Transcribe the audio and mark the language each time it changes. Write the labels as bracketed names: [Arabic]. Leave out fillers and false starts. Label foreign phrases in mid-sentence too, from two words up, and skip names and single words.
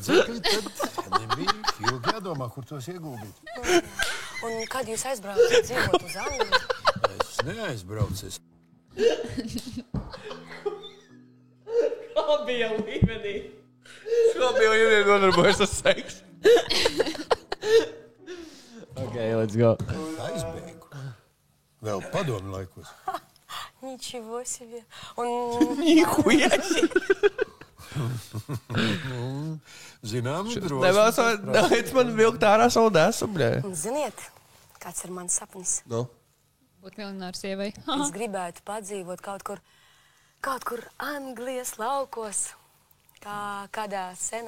[Latvian] Tad nebija ilgi jādomā, kur tos ieguldīt. Un kad jūs aizbraucat dzīvot uz Angliju? Es neaizbraucu. Hobija līmenī. Hobiju līmenī nodarbojos ar seksu. [English] Ok, let's go. [Latvian] Aizbēgu. Vēl padomu laikos. [Russian] Ничего себе. Он... Нихуя себе. [Latvian] Zinām, Nevēlas man vilkt ārā savu desu, bļē. Un ziniet, kāds ir mans sapnis? Nu? Būt miljonārs sievai. Es gribētu padzīvot kaut kur Anglijas laukos, kā kādā senā